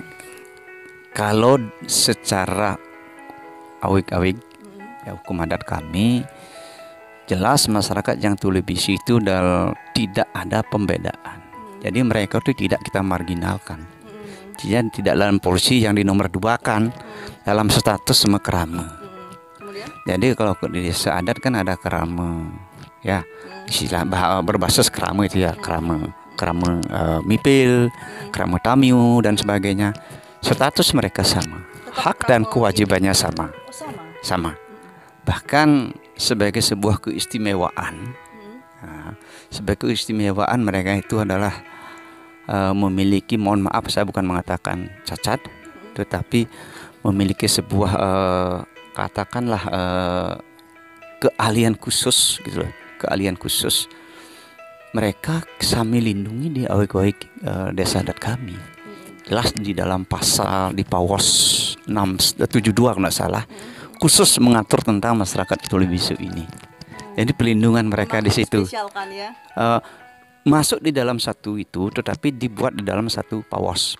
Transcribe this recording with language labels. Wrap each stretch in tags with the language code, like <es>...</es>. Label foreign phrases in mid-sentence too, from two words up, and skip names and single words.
<id>Kalau secara awik-awik ya, hukum adat kami jelas masyarakat yang tuli bisu itu tidak ada pembedaan. Jadi mereka itu tidak kita marginalkan. Jadi tidak dalam polisi yang dinomor duakan dalam status sama kerama. Kemudian Jadi kalau di desa adat kan ada kerama, ya istilah berbasis kerama itu ya,</id> <ban>kerama mipil, kerama tamiu</ban> <id>dan sebagainya. Status mereka sama, hak dan kewajibannya sama, oh, sama. sama. Bahkan sebagai sebuah keistimewaan, sebagai keistimewaan mereka itu adalah memiliki, mohon maaf saya bukan mengatakan cacat, tetapi memiliki sebuah katakanlah keahlian khusus gitu loh, keahlian khusus. Mereka kami lindungi di awik-awik desa adat kami. Jelas di dalam pasal di Pawas 672 kalau nggak salah, khusus mengatur tentang masyarakat tuli bisu ini. Jadi pelindungan mereka di situ. Spesialkan ya. Masuk di dalam satu itu, tetapi dibuat di dalam satu Pawas.</id>